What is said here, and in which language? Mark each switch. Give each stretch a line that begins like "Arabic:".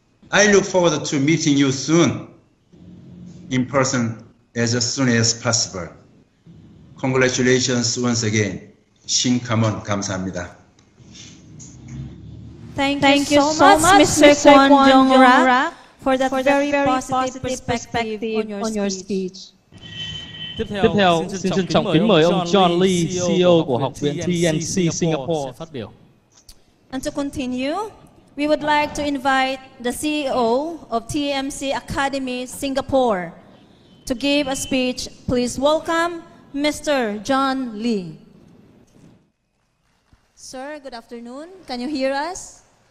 English: I look forward to meeting you soon in person as soon as possible. Congratulations once again.
Korean: 신카몬 감사합니다.
English: Thank you so much, Mr. Kwon Jong-rak, for that very positive perspective on your speech.
Vietnamese: Tiếp theo, xin trân trọng kính mời ông John Lee, CEO của Học viện TNC Singapore phát biểu.
English: And to continue, we would like to invite the CEO of TMC Academy Singapore to give a speech. Please welcome Mr. John Lee. Sir, good afternoon. Can you hear us?